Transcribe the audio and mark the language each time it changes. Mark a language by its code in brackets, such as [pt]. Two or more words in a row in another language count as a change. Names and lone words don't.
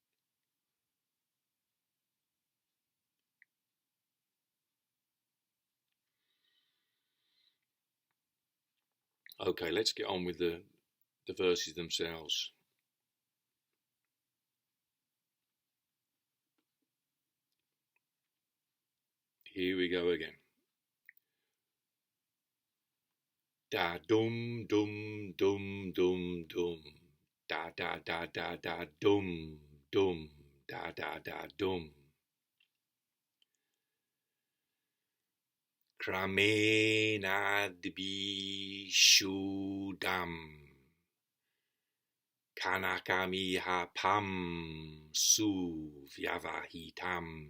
[en] Okay, let's get on with the verses themselves. Here we go again. Da dum dum dum dum dum. Da da da da da dum dum da da da dum. [sa] क्रमेणाद्भिः शुद्धं कनकम् पांसु-व्यवहितं